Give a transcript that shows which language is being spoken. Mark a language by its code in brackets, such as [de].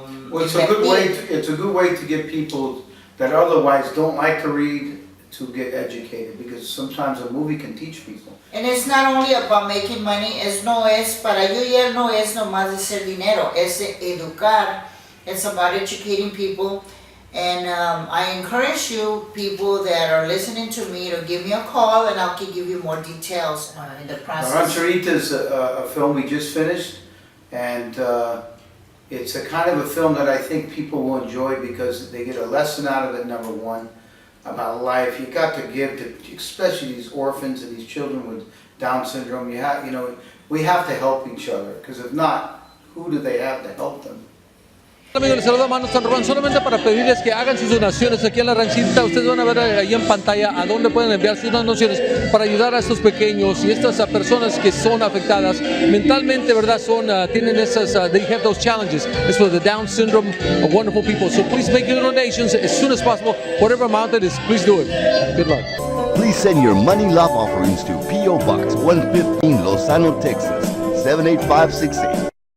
[en] Well, it's a good way to get people that otherwise don't like to read to get educated, because sometimes a movie can teach people. And it's not only about making money. [es] Para yo ya no es nomás de hacer dinero. Es de educar. [en] It's about educating people. And I encourage you, people that are listening to me, to give me a call and I'll give you more details in the process. Rancherita is a film we just finished, and it's a kind of a film that I think people will enjoy because they get a lesson out of it, number one, about life. You got to give to, especially these orphans and these children with Down syndrome. We have to help each other, because if not, who do they have to help them? [es] Amigos, les saluda Manu San Román, solamente para pedirles que hagan sus donaciones aquí en la Rancherita. Ustedes van a ver ahí en pantalla a dónde pueden enviar sus donaciones para ayudar a estos pequeños y estas personas que son afectadas mentalmente, ¿verdad? Tienen esas, [en] they have those challenges. It's for the Down syndrome, wonderful people. So please make your donations as soon as possible, whatever amount it is, please do it. Good luck. Please send your money love offerings to P.O. Box 115, Lozano, Texas 78568.